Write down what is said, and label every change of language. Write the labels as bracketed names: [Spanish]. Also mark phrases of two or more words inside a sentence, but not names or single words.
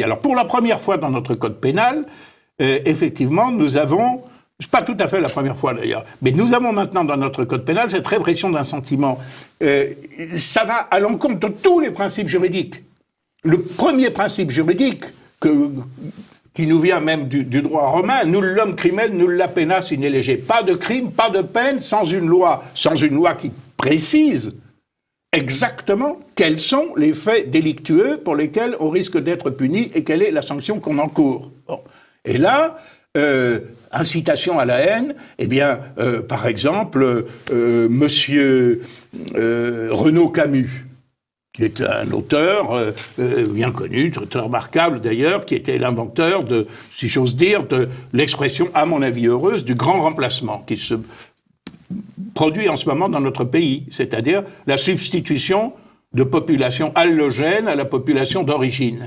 [French] Alors, pour la première fois dans notre code pénal, effectivement, nous avons, c'est pas tout à fait la première fois d'ailleurs, mais nous avons maintenant dans notre code pénal cette répression d'un sentiment. Ça va à l'encontre de tous les principes juridiques. Le premier principe juridique qui nous vient même du droit romain, [Latin] nullum crimen, nulla pena sine lege. [French] Pas de crime, pas de peine sans une loi qui précise exactement quels sont les faits délictueux pour lesquels on risque d'être puni et quelle est la sanction qu'on encourt. Bon. Et là, incitation à la haine, eh bien, par exemple, monsieur Renaud Camus, qui est un auteur bien connu, très remarquable d'ailleurs, qui était l'inventeur de, si j'ose dire, de l'expression, à mon avis heureuse, du grand remplacement, qui se produit en ce moment dans notre pays, c'est-à-dire la substitution de population allogène à la population d'origine.